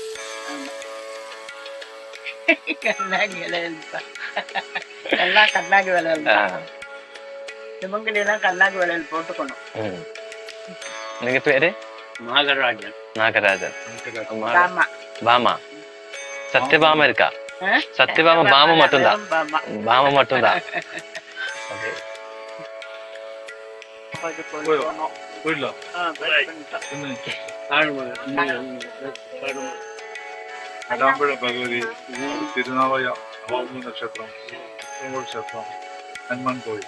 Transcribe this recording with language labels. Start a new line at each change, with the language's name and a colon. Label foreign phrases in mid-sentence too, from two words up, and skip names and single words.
Tamil: கண்ணாடி விளையாடுப்பா, எல்லாம் கண்ணாடி விளையாடு. இவங்களெல்லாம் கண்ணாடி விளையாடு போட்டுக்கணும். ம். நீங்க பேரு? நாகராஜன். நாகராஜன். ஆமா. பாமா சத்யபாமா இருக்கா? சத்யபாமா பாமா மட்டும்தான். ஆமா. பாமா மட்டும்தான். Okay.
Malayalam: പോയില്ല കടാമ്പുഴ ഭഗവതി, തിരുനാവായ അവാമു നക്ഷത്രം, ഉത്രങ്കോട് ക്ഷേത്രം, ഹനുമാൻ കോയിൽ.